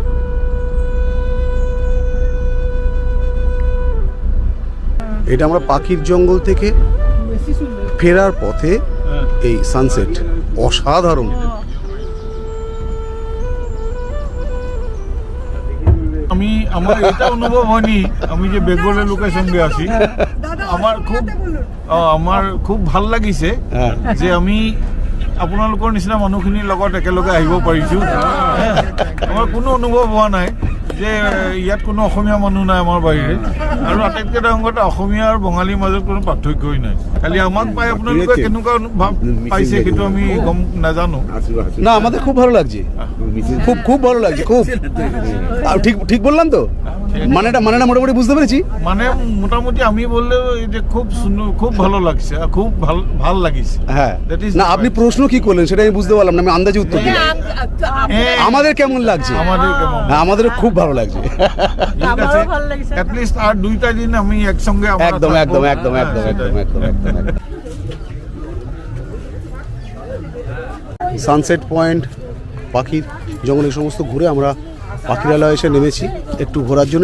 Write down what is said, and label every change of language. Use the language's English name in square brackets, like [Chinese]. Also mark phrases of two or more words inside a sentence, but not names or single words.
[Bangla] এটা আমরা পাখির জঙ্গল থেকে ফেরার পথে এই সানসেট অসাধারণ। আমার এটা অনুভব হয়নি, আমি যে বেঙ্গলের লোকের সঙ্গে আছি, [Assamese] আমার খুব ভাল লাগিছে যে আমি আপোনালোকৰ নিচিনা মানুহখিনিৰ লগত একেলগে আহিব পাৰিছোঁ। আমাৰ কোনো অনুভৱ হোৱা নাই যে ইয়াত কোনো অসমীয়া মানুহ নাই আমাৰ বাহিৰে, আৰু আটাইতকৈ ডাঙৰ কথা অসমীয়া আৰু বঙালীৰ মাজত কোনো পাৰ্থক্যই নাই। খালি আমাক পাই আপোনালোকে কেনেকুৱা ভাৱ পাইছে সেইটো আমি গম নাজানো। [Bangla] না, আমাদের খুব ভালো লাগছে, খুব খুব ভালো লাগছে, খুব। ঠিক ঠিক বললাম তো? মানেটা মোটামুটি বুঝতে পেরেছি। মানে মোটামুটি আমি বললেও যে খুব ভালো লাগছে, [Assamese] খুব ভাল লাগিছে। [Bangla] হ্যাঁ, না, আপনি প্রশ্ন কি করলেন সেটা আমি বুঝতে পারলাম না, আমি আন্দাজে উত্তর দিলাম। আমাদের কেমন লাগছে? আমাদের খুব ভালো লাগছে। ঠিক আছে, অ্যাটলিস্ট আর 2টা দিন আমি একসঙ্গে একদম একদম একদম একদম একদম একদম একদম। [English] sunset point, [Bangla] পাখির জঙ্গল, এই সমস্ত ঘুরে আমরা পাখিরালয় এসে নেমেছি একটু ঘোরার জন্য।